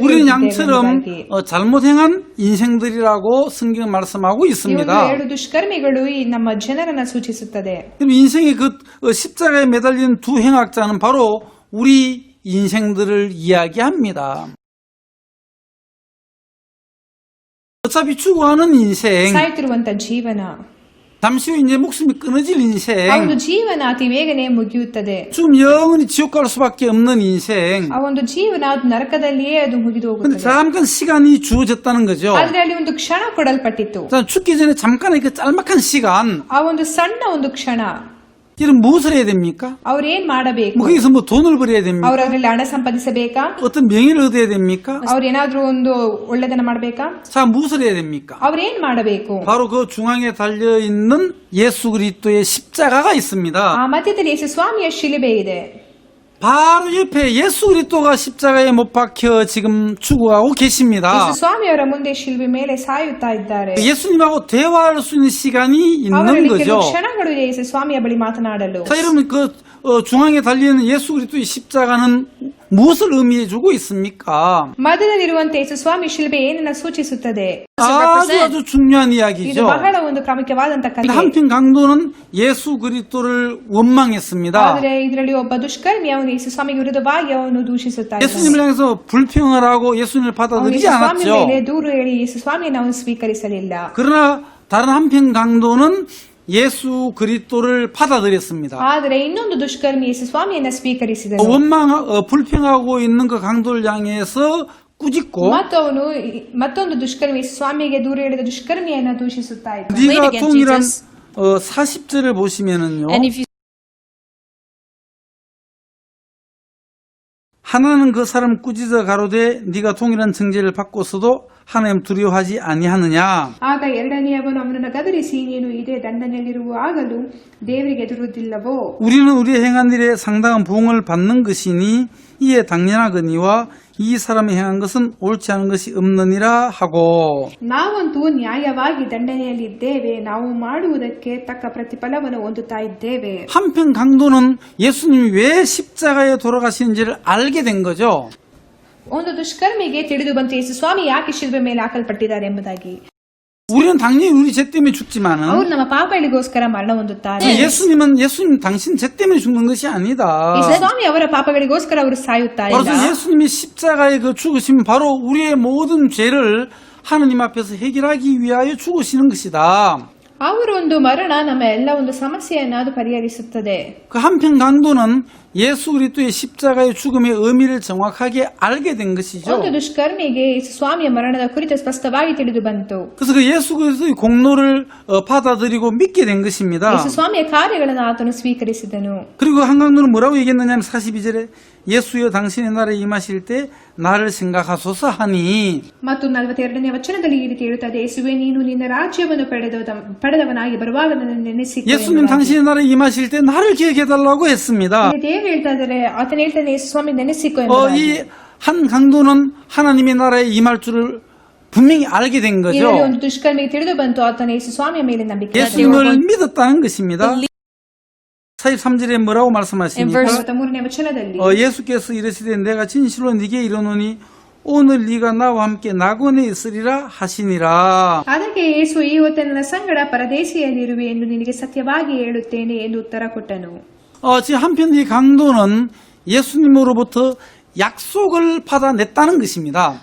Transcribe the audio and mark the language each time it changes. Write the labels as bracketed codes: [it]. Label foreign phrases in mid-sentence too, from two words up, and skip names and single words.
[ko] 우리는 [kn] ಹೋಗಿದ್ದೇವೆ [ko] 양처럼 [kn] ಎಂಬುದಾಗಿ. [ko] 잘못 행한 인생들이라고 성경 말씀하고 [kn] ಈ ಒಂದು [ko] 있습니다. [kn] ಎರಡು ದುಷ್ಕರ್ಮಿಗಳು ಈ ನಮ್ಮ ಜನರನ್ನ ಸೂಚಿಸುತ್ತದೆ. [ko] 그럼 인생의 그 십자가에 매달린 두 행악자는 바로 우리 인생들을 이야기합니다. 어차피 죽어가는 인생, [kn] ಸಾಯ್ತಿರುವಂತ ಜೀವನ, [ko] 잠시 후 이제 목숨이 끊어질 [kn] ಆ ಒಂದು [ko] 인생, [kn] ಜೀವನ ಅತಿ ಬೇಗನೆ ಮುಗಿಯುತ್ತದೆ. [ko] 지금 영원히 지옥 갈 수밖에 없는 인생. [kn] ಆ ಒಂದು ಜೀವನ ಅದು ನರಕದಲ್ಲಿಯೇ ಅದು ಮುಗಿದು [ko] 근데 [kn] ಹೋಗುತ್ತದೆ. [ko] 잠깐 시간이 주어졌다는 거죠. [kn] ಆದ್ರೆ ಅಲ್ಲಿ ಒಂದು ಕ್ಷಣ ಕೊಡಲ್ಪಟ್ಟಿತ್ತು. [ko] 자, 죽기 전에 잠깐의 그 짤막한 시간, [kn] ಆ ಒಂದು ಸಣ್ಣ ಒಂದು ಕ್ಷಣ [ko] 이런 무엇을 해야 됩니까? [kn] ಅವ್ರೇನ್ ಮಾಡಬೇಕು? [ko] 뭐 거기서 뭐 돈을 벌어야 됩니까? [kn] ಅವ್ರ ಅದ್ರಲ್ಲಿ ಹಣ ಸಂಪಾದಿಸಬೇಕಾ? [ko] 어떤 명예를 얻어야 됩니까? [kn] ಅವ್ರೇನಾದ್ರೂ ಒಂದು ಒಳ್ಳೆದನ್ನ ಮಾಡಬೇಕಾ? [ko] 자, 무엇을 해야 됩니까? [kn] ಅವ್ರೇನ್ ಮಾಡಬೇಕು? [ko] 바로 그 중앙에 달려 있는 예수 그리스도의 십자가가 있습니다. [kn] ಆ ಮಧ್ಯದಲ್ಲಿ ಯೇಸು ಸ್ವಾಮಿಯ ಶಿಲುಬೆ ಇದೆ. [ko] 바로 옆에 예수 그리스도가 십자가에 못 박혀 지금 죽어가고 계십니다. [kn] ಯೇಸು ಸ್ವಾಮಿಯವರ ಮುಂದೆ ಶಿಲುಬೆ ಮೇಲೆ ಸಾಯುತ್ತಾ ಇದ್ದಾರೆ. [ko] 예수님하고 대화할 수 있는 시간이 있는 [kn] ಅವರಲ್ಲಿ ಕೆಲವು [ko] 거죠. [kn] ಕ್ಷಣಗಳು ಇದೆ ಯೇಸು ಸ್ವಾಮಿಯ ಬಳಿ ಮಾತನಾಡಲು. [ko] 자, 여러분 그 중앙에 달려있는 예수 그리스도의 십자가는 무엇을 의미해주고 있습니까? [kn] ಮಧ್ಯದಲ್ಲಿರುವಂತೆ ಯೇಸು ಸ್ವಾಮಿ ಶಿಲುಬೆ ಏನನ್ನ ಸೂಚಿಸುತ್ತದೆ? [ko] 아주 중요한 [kn] ಇದು [ko] 이야기죠. [kn] ಬಹಳ ಒಂದು ಪ್ರಾಮುಖ್ಯವಾದಂತಹ [ko] 근데 [kn] ಕಥೆ. [ko] 한편 강도는 예수 그리스도를 원망했습니다. [kn] ಆದರೆ ಇದರಲ್ಲಿ ಒಬ್ಬ ದುಷ್ಕರ್ಮಿ ಅವನು ಯೇಸು ಸ್ವಾಮಿಗೆ ವಿರುದ್ಧವಾಗಿ ಅವನು ದೂಷಿಸುತ್ತಾ ಇದ್ದಾನೆ. [ko] 예수님을 향해서 불평을 하고 예수님을 [kn] ಅವನು [ko] 받아들이지 [kn] ಯೇಸು ಸ್ವಾಮಿ [ko] 않았죠. [kn] ಮೇಲೆ ದೂರು ಹೇಳಿ ಯೇಸು ಸ್ವಾಮಿಯನ್ನು ಅವನು ಸ್ವೀಕರಿಸಲಿಲ್ಲ. [ko] 그러나 다른 한편 강도는 예수 그리스도를 받아들였습니다. [kn] ಆದರೆ ಇನ್ನೊಂದು ದುಷ್ಕರ್ಮಿ ಯೇಸು ಸ್ವಾಮಿಯನ್ನ ಸ್ವೀಕರಿಸಿದನು. [ko] 불평하고 있는 그 강도를 향해서 꾸짖고 [kn] ಮತ್ತು ಅವನು ಮತ್ತೊಂದು ದುಷ್ಕರ್ಮಿ ಯೇಸು ಸ್ವಾಮಿಗೆ ದೂರ ಹೇಳಿದ ದುಷ್ಕರ್ಮಿಯನ್ನ ದೂಷಿಸುತ್ತಾ ಇದ್ದ. [ko] 네가 동일한 40절을 보시면은요. 하나는 그 사람 꾸짖어 가로되 네가 동일한 정죄를 받고서도 하나님 두려워하지 아니하느냐. [kn] ಆಗ ಎರಡನೆಯವನು ಅವನನ್ನು ಗದರಿಸಿ ನೀನು ಇದೇ ದಂಡನೆಯಲ್ಲಿರುವಾಗಲೂ ದೇವರಿಗೆ ಎದುರುವುದಿಲ್ಲವೋ? [ko] 우리는 우리의 행한 일에 상당한 보응을 받는 것이니 이에 당연하거니와 이 사람이 행한 것은 옳지 않은 것이 없느니라 하고. [kn] ನಾವಂತೂ ನ್ಯಾಯವಾಗಿ ದಂಡನೆಯಲ್ಲಿದ್ದೇವೆ, ನಾವು ಮಾಡುವುದಕ್ಕೆ ತಕ್ಕ ಪ್ರತಿಫಲವನ್ನು ಹೊಂದುತ್ತಾ ಇದ್ದೇವೆ. [ko] 한편 강도는 예수님이 왜 십자가에 돌아가시는지를 알게 된 거죠. [kn] ಒಂದು ದುಷ್ಕರ್ಮಿಗೆ ತಿಳಿದು ಬಂತು ಯೇಸು ಸ್ವಾಮಿ ಯಾಕೆ ಶಿಲುಬೆ ಮೇಲೆ ಹಾಕಲ್ಪಟ್ಟಿದ್ದಾರೆ ಎಂಬುದಾಗಿ. [ko] 우리는 당연히 우리 죄 때문에 죽지만은 [kn] ಅವರು ನಮ್ಮ ಪಾಪಗಳಿಗೋಸ್ಕರ ಮರಣ ಹೊಂದುತ್ತಾರೆ. [ko] 예수님 당신 죄 때문에 죽는 것이 아니다. [kn] ಯೇಸು ಸ್ವಾಮಿ ಅವರ ಪಾಪಗಳಿಗೋಸ್ಕರ ಅವರು ಸಾಯುತ್ತಾ ಇಲ್ಲ. [ko] 그래서 예수님이 십자가에 그 죽으시면 바로 우리의 모든 죄를 하느님 앞에서 해결하기 위하여 죽으시는 것이다. [kn] ಅವರ ಒಂದು ಮರಣ ನಮ್ಮ ಎಲ್ಲ ಒಂದು ಸಮಸ್ಯೆಯನ್ನು ಅದು ಪರಿಹರಿಸುತ್ತದೆ. [ko] 그 한편 강도는 예수 그리스도의 십자가의 죽음의 의미를 정확하게 알게 된 것이죠. [kn] ಒಂದು ದುಷ್ಕರ್ಮಿಗೆ ಯೇಸು ಸ್ವಾಮಿಯ ಮರಣದ ಕುರಿತು ಸ್ಪಷ್ಟವಾಗಿ ತಿಳಿದು ಬಂತು. [ko] 그래서 그 예수 그리스도의 공로를 받아들이고 믿게 된 것입니다. [kn] ಯೇಸು ಸ್ವಾಮಿಯ ಕಾರ್ಯಗಳನ್ನು ಆತನು ಸ್ವೀಕರಿಸಿದನು. [ko] 그리고 한강도는 뭐라고 얘기했느냐면 42절에 예수여 당신의 나라에 임하실 때 나를 생각하소서 하니 [kn] ಮತ್ತು 42ನೇ ವಚನದಲ್ಲಿ ಈ ರೀತಿ ಹೇಳುತ್ತದೆ, ಯೇಸುವೇ ನೀನು ನಿನ್ನ ರಾಜ್ಯವನ್ನು ಪಡೆದವನಾಗಿ ಬರುವಾಗ ನನ್ನನ್ನು ನೆನೆಸಿಕೊ. [ko] 예수님 당신의 나라에 임하실 때 나를 기억해달라고 했습니다. [kn] ದೇವರು ಹೇಳ್ತಾ ಇದ್ದಾರೆ, ಆತನು ಹೇಳ್ತಾನೆ ಯೇಸು ಸ್ವಾಮಿ ನೆನೆಸಿಕೊ ಎಂಬುದಾಗಿ. [ko] 이 한 강도는 하나님의 나라에 임할 줄을 분명히 알게 된 거죠. [kn] ಇದರಲ್ಲಿ ಒಂದು ದುಷ್ಕರ್ಮಿಗೆ ತಿಳಿದು ಬಂತು, ಆತನು ಯೇಸು ಸ್ವಾಮಿಯ ಮೇಲೆ ನಂಬಿಕೆ [ko] 예수님을 믿었다는 것입니다. 43절에 뭐라고 말씀하십니까? [kn] 43ನೇ ವಚನದಲ್ಲಿ [ko] 예수께서 이르시되 내가 진실로 네게 이르노니 오늘 네가 나와 함께 낙원에 있으리라 하시니라. [kn] ಅದಕ್ಕೆ ಯೇಸು ಈ ಹೊತ್ತು ನನ್ನ ಸಂಗಡ ಪರದೇಶಿಯಲ್ಲಿರುವೆ ಎಂದು ನಿನಗೆ ಸತ್ಯವಾಗಿ ಹೇಳುತ್ತೇನೆ ಎಂದು ಉತ್ತರ ಕೊಟ್ಟನು. [ko] 지금 한편 이 강도는 예수님으로부터 약속을 받아냈다는 것입니다.